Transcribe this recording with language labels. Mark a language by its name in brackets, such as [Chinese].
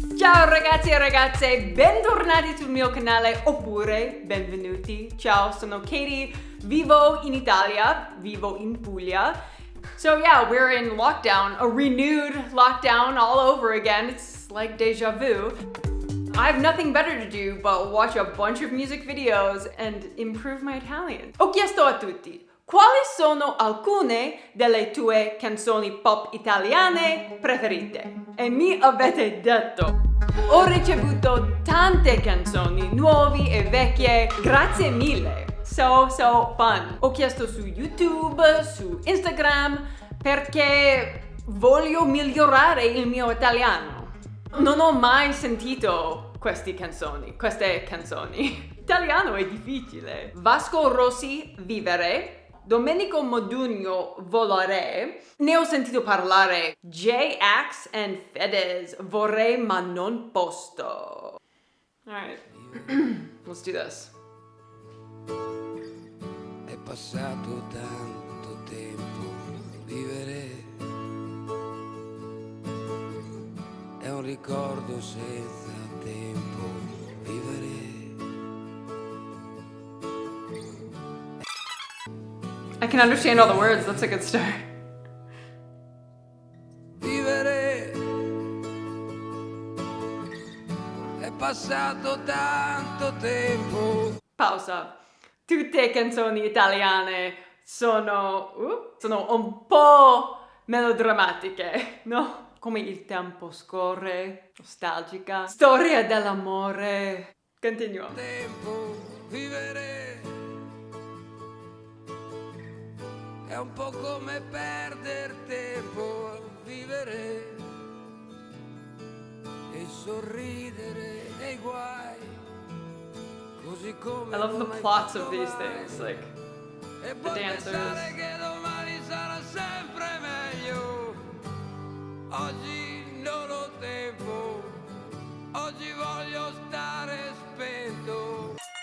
[Italian] Ciao ragazzi e ragazze, bentornati sul mio canale oppure benvenuti. Ciao, sono Katie, vivo in Italia, vivo in Puglia. [English] So yeah, we're in lockdown, a renewed lockdown all over again. It's like deja vu. I have nothing better to do but watch a bunch of music videos and improve my Italian. [Italian] Ho chiesto a tutti, quali sono alcune delle tue canzoni pop italiane preferite? E mi avete detto. Ho ricevuto tante canzoni, nuove e vecchie, grazie mille. [English] So fun. [Italian] Ho chiesto su YouTube, su Instagram, perché voglio migliorare il mio italiano. Non ho mai sentito queste canzoni. Italiano è difficile. Vasco Rossi, Vivere. Domenico Modugno, Volare. Ne ho sentito parlare. J-Ax and Fedez, Vorrei ma non posto. [English] Alright, let's do this. [Italian] È passato tanto tempo, vivere è un ricordo senza tempo, vivere. [English] I can understand all the words, that's a good start. [Italian] Vivere è passato tanto tempo. Pausa. Tutte canzoni italiane sono un po' melodrammatiche, no? Come il tempo scorre, nostalgica, storia dell'amore. Continuo. Tempo, vivere è un po' come perder tempo, vivere e sorridere nei guai, così come [English] I love the plots of these things, like [Italian] e [English] the [Italian] poi [English] dancers. [Italian] pensare che domani sarà sempre meglio. Oggi non ho tempo, oggi voglio stare spento.